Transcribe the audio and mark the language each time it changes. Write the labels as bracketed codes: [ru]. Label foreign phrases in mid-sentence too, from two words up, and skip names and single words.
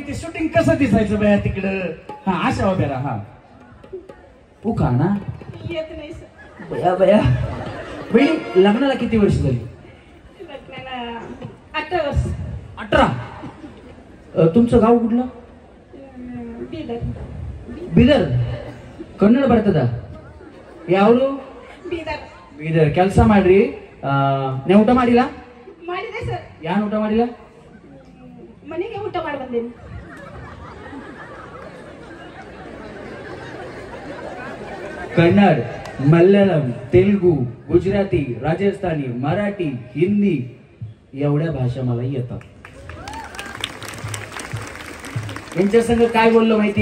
[mr] ते शूटिंग कसं दिसायचं बाया तिकडं. हा अशा उभ्या राहा. हा उखा ना येत नाही सर. बया बया. बहिणी लग्नाला किती वर्ष झाली? लग्नाला 18 वर्ष. 18. तुमचं गाव कुठलं? [kn] ಬೀದರ್. ಬೀದರ್ ಕನ್ನಡ ಬರ್ತದ? ಯಾವ್ದು? ಬೀದರ್. ಬೀದರ್. ಕೆಲಸ ಮಾಡ್ರಿ. ನೀವು ಊಟ ಮಾಡಿಲ್ಲ? ಮಾಡಿದೆ ಸರ್. ಯಾರು ಊಟ ಮಾಡಿಲ್ಲ? ಮನೆಗೆ ಊಟ ಮಾಡಿ ಬಂದೇನೆ. [mr] कन्नड, मल्याळम, तेलुगू, गुजराती, राजस्थानी, मराठी, हिंदी एवढ्या भाषा मला येतात. यांच्या संग काय बोललो माहिती?